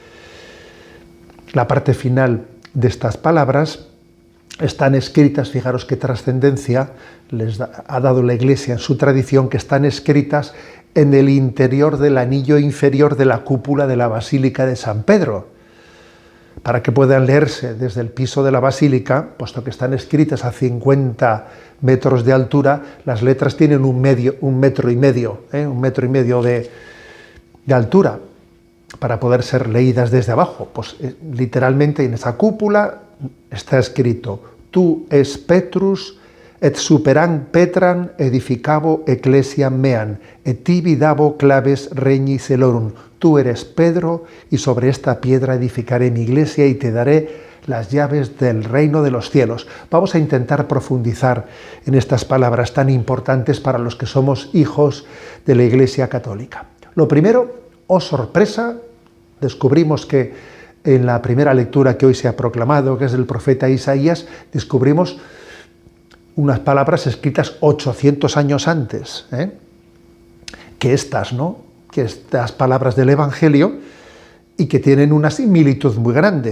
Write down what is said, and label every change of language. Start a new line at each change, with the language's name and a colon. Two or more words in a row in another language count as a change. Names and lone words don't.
Spanish: La parte final de estas palabras están escritas, fijaros qué trascendencia ha dado la Iglesia en su tradición, que están escritas en el interior del anillo inferior de la cúpula de la Basílica de San Pedro, para que puedan leerse desde el piso de la Basílica, puesto que están escritas a 50 metros de altura. Las letras tienen un metro y medio de altura, para poder ser leídas desde abajo. Pues literalmente en esa cúpula está escrito:
Latin: tu es Petrus, et superan Petran edificabo ecclesiam meam, et tibi dabo claves regni celorum.
Spanish: Tú eres Pedro, y sobre esta piedra edificaré mi iglesia, y te daré las llaves del reino de los cielos. Vamos a intentar profundizar en estas palabras tan importantes para los que somos hijos de la Iglesia Católica. Lo primero, oh sorpresa, descubrimos que en la primera lectura que hoy se ha proclamado, que es del profeta Isaías, descubrimos unas palabras escritas 800 años antes, que estas palabras del Evangelio, y que tienen una similitud muy grande.